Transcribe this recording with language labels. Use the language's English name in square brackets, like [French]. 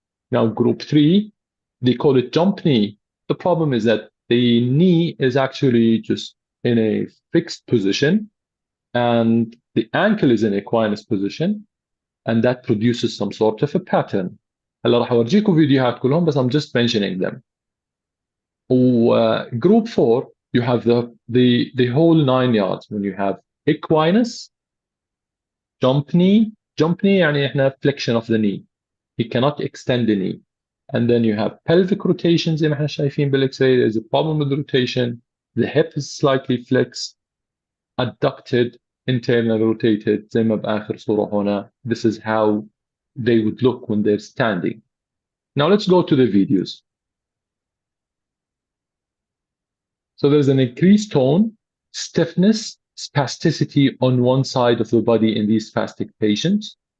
[English] Now, group 3, they call it jump knee. The problem is that the knee is actually just in a fixed position and the ankle is in equinus position, and that produces some sort of a pattern. [Arabic] هلا راح اورجيكم فيديوهات كلهم بس [English] I'm just mentioning them. Group 4, you have the whole 9 yards when you have equinus, jump knee. Jump knee [Arabic] يعني احنا [English] flexion of the knee. He cannot extend the knee. And then you have pelvic rotation [Arabic] زي ما احنا شايفين بالاكس-راي. [English] There's a problem with the rotation. The hip is slightly flexed. adducted, internal rotated [Arabic] زي ما بآخر صورة هنا. [English] This is how they would look when they're standing. Now let's go to the videos. So there's an increased tone, stiffness, spasticity on one side of the body in these spastic patients.